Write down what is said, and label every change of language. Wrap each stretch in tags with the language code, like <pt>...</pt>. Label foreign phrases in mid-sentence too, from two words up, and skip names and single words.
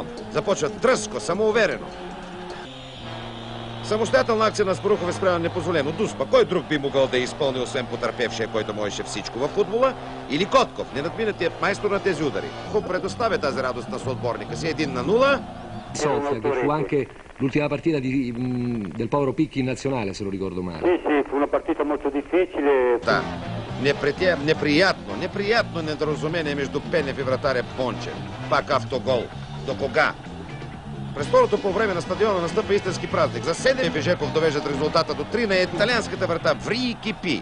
<bg>Започват дръзко, самоуверено. Самостоятелна акция на Спарухов е спряна непозволено. Дуспа, кой друг би могъл да изпълни, освен потърпевшия, който можеше всичко във футбола? Или Котков, ненадминатият майстор на тези удари. Предоставя тази радост на съотборника си 1-0.</bg> <it>Sofia, che fu anche l'ultima partita del povero Picchi in nazionale, se lo ricordo male. Sì, fu una partita molto difficile.</it> <bg>Да, неприятно недоразумение между Пенев и вратаря Бончев. Пак автогол. До кога? През второто по време на стадиона настъпа истински празник. За 7 Бежеков довеждат резултата до 3 на италианската врата ври и кипи.</bg>